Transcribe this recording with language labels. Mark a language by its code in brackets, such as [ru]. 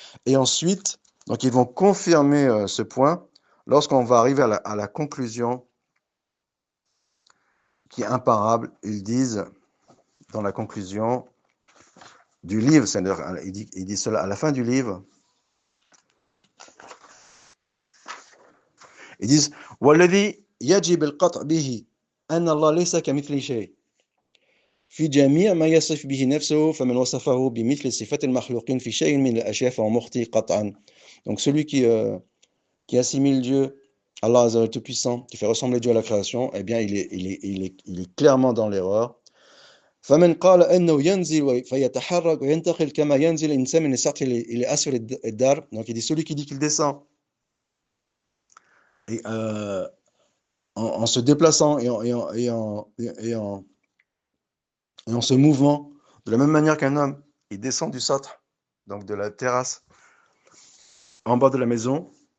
[fr] Et ensuite, donc ils vont confirmer ce point lorsqu'on va arriver à la conclusion qui est imparable. Ils disent dans la conclusion du livre, c'est-à-dire il dit cela à la fin du livre. Ils disent [ar] والذي يجب القطع به أن الله ليس كمثله شيء في جميع ما يصف به نفسه فمن وصفه بمثل صفات المخلوقين في شيء من الأشياء فهو مخطئ قطعا. [fr] Donc celui qui assimile Dieu, Allah Azza wa Tout-Puissant, qui fait ressembler Dieu à la création, eh bien il est clairement dans l'erreur. [ar] فمن قال أنه ينزل فيتحرك وينتقل كما ينزل الإنسان من السطح إلى أسفل الدار. [fr] Donc il dit celui qui dit qu'il descend et en se déplaçant et en se mouvant de la même manière qu'un homme, il descend du satr, donc de la terrasse, en bas de la maison.